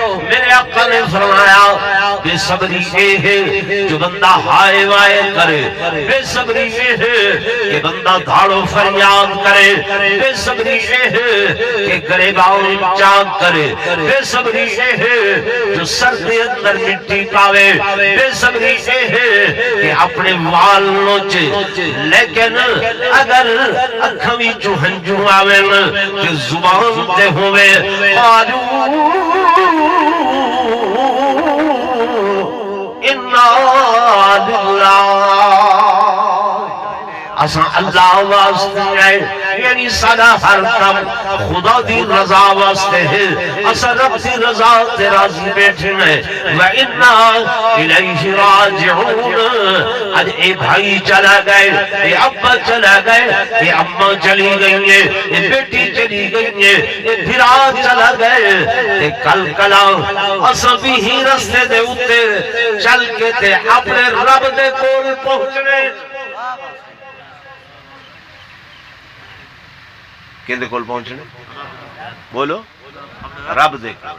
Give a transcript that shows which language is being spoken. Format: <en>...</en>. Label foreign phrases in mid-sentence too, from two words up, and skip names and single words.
<ur>میرے آقا نے فرمایا کہ بے صبری یہ ہے جو بندہ ہائے وائے کرے، بے صبری یہ ہے کہ بندہ دھاڑو فریاد کرے، بے صبری یہ ہے کہ گریباں چاک کرے، بے صبری یہ ہے جو سر کے اندر مٹی پاوے، بے صبری یہ ہے کہ اپنے وال نوچے، لیکن اگر</ur> <pa>اکھاں وچوں ہنجو آوے کہ زبان تے ہوئے</pa> <ur>قالوا</ur> <ar>انا للہ،</ar> <pa>اساں اللہ واسطے ہے، یعنی سارا ہر کام خدا دی رضا واسطے ہے، اساں رب دی رضا تے راضی بیٹھے ہیں،</pa> <ar>وَإِنَّا إِلَيْهِ رَاجِعُونَ۔</ar> <pa>آج اے بھائی چلا گئے، اے ابا چلا گئے، اے اماں چلی گئی ہیں، اے بیٹی چلی گئی ہیں، اے بھرا چلا گئے، اے کل کلا اساں بھی ہی رستے دے اتے چل کے تے اپنے رب دے کول پہنچنے۔ کہندے کول پہنچنے؟ بولو رب دے کول۔</pa>